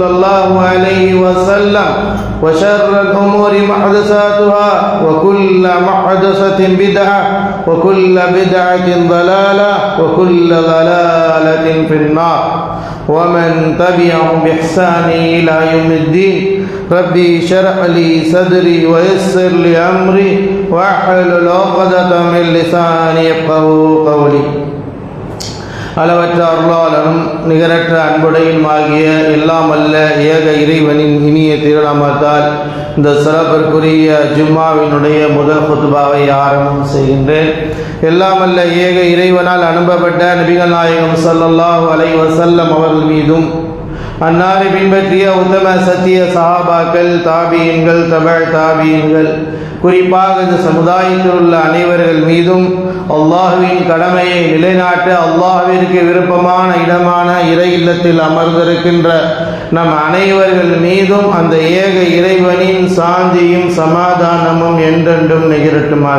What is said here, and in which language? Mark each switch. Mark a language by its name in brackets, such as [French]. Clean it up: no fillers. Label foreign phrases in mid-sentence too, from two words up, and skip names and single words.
[Arabic] الله عليه وسلم وشر الأمور محدثاتها وكل محدثة بدعة وكل بدعة ضلالة وكل ضلالة في النار ومن تبعهم بإحسان إلى يوم الدين ربي شرح لي صدري ويسر لي أمري واحلل عقدة من لساني يفقهوا قولي [Tamil] அளவற்ற அருளாளனும் நிகரற்ற அன்புடையுமாகிய எல்லாம் அல்ல ஏக இறைவனின் இனிய திருநாமத்தால் இந்த சிறப்பிற்குரிய ஜும்மாவினுடைய முதல் குத்பாவை ஆரம்பம் செய்கின்றேன். எல்லாம் அல்ல ஏக இறைவனால் அனுப்பப்பட்ட நபிகள் நாயகம் [Arabic] صلى الله عليه وسلم [Tamil] அவர்கள் மீதும் அன்னாரை பின்பற்றிய உத்தம சத்திய சஹாபாக்கள் தாபியீன்கள் தபஅ தாபியீன்கள் குறிப்பாக இந்த சமுதாயத்தில் உள்ள அனைவர்கள் மீதும் அல்லாஹ்வின் கடமையை நிலைநாட்ட அல்லாஹ்விற்கு விருப்பமான இடமான இறை இல்லத்தில் அமர்ந்திருக்கின்ற நம் அனைவர்கள் மீதும் அந்த ஏக இறைவனின் சாந்தியும் சமாதானமும் என்றென்றும் நிகழட்டுமாக.